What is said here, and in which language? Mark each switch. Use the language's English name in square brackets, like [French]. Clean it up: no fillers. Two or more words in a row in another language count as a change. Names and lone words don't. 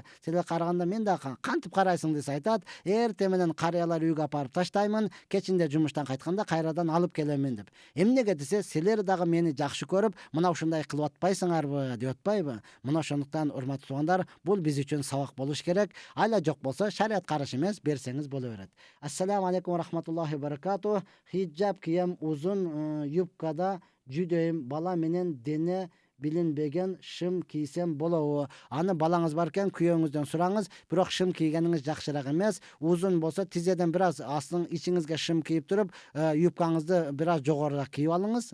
[Kyrgyz] Сени караганда мен дагы кантип карайсың десе айтат. Эртең менен карыялар үйгө апарып таштаймын, кечинде жумуштан кайтканда кайрадан алып келемин деп. Эмнеге десе, силер дагы мени жакшы көрүп, мына ушундай кылып атпайсыңарбы деп атпайбы? Мына ошондуктан урматтуу туугандар, бул биз үчүн сабак болуш керек. Айла жок болсо, шарият каршы эмес, берсеңиз боло берет. [Arabic] السلام عليكم ورحمة الله وبركاته. [Kyrgyz] Хиджаб кием, узун юбкада жүдөйм, бала менен дене билинбеген шым кийсем болобу? Аны балаңыз бар экен, күйөөңүздөн сураңыз, бирок шым кийгениңиз жакшыраак эмес. Узун болсо тизеден бир аз астын ичиңизге шым кийип туруп, юбкаңызды бир аз жогорураак кийип алыңыз.